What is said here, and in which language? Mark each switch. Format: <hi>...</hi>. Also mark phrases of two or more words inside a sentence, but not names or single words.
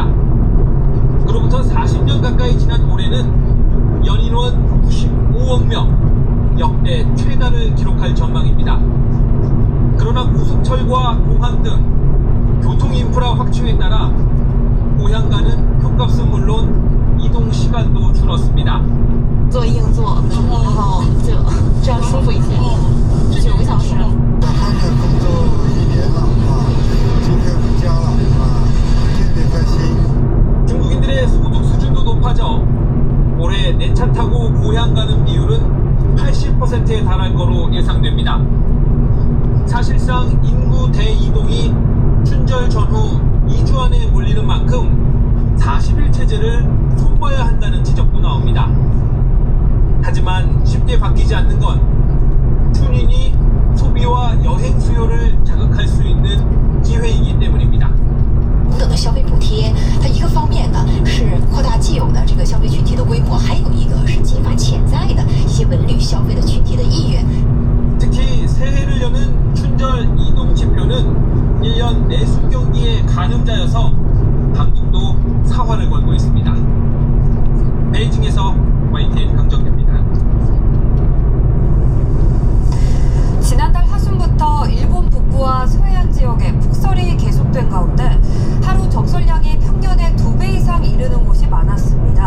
<ko>그로부터 40년 가까이 지난 올해는 연인원 95억 명, 역대 최다를 기록할 전망입니다. 그러나 고속철과 공항 등 교통 인프라 확충에 따라 고향 가는 표값은 물론 이동 시간도 줄었습니다.</ko> <zh>坐硬座，然后这样舒服一些，9个小时。在外面工作1年了今天回家了天天开心。</zh> <ko>중국인들의 소득 수준도 높아져 올해 내 차 타고 고향 가는 비율은 80%에 달할 거로 예상됩니다. 사실상 인구 대이동이 춘절 전후 2주 안에 몰리는 만큼 40일 체제를 손봐야 한다는 지적도 나옵니다. 하지만 쉽게 바뀌지 않는 건 춘인이 소비와 여행 수요를 자극할 수 있는 기회이기 때문입니다.</ko> <zh>等的消费补贴，它一个方面呢是扩大既有的这个消费群体的规模，还有一个是激发潜在的一些文旅消费的群体的意愿。</zh> <ko>특히 새해를 여는 춘절 이동 지표는 1년 내수 경기의 가늠자여서 당국도 사활을 걸고 있습니다. 베이징에서 YTN 강정규입니다. 지난달 하순부터 일본 북부와 서해안 지역에 폭설이 계속된 가운데 하루 적설량이 평년의 2배 이상 이르는 곳이 많았습니다.</ko>